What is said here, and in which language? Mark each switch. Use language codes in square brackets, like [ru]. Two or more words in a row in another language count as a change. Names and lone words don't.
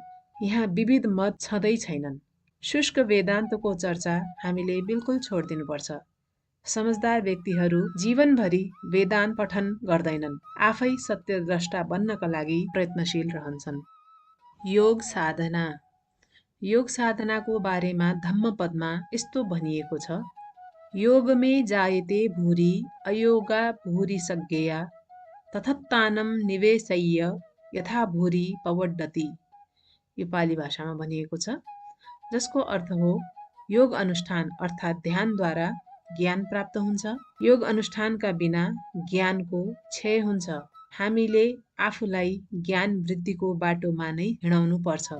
[ne] यहाँ विविध मत छँदै छैनन्। शुष्क वेदान्तको चर्चा हामीले बिल्कुल छोडिदिनुपर्छ। समझदार व्यक्तिहरू जीवनभरि वेदान्त पठन गर्दैनन्, आफै सत्यद्रष्टा बन्नका लागि प्रयत्नशील रहन्छन्। योग साधना। योग साधनाको बारेमा धम्मपदमा यस्तो भनिएको छ, [pi] योगमे जायते भूरि अयोगा भूरि सज्ञेया तथत्तानं निवेशय्य यथा भूरि पवड्डति। [ne] यो पाली भाषामा भनिएको छ, जसको अर्थ हो योग अनुष्ठान अर्थात् ध्यानद्वारा ज्ञान प्राप्त हुन्छ। योग अनुष्ठानका बिना ज्ञानको क्षय हुन्छ। हामीले आफूलाई ज्ञान वृद्धिको बाटोमा नै हिँडाउनु पर्छ।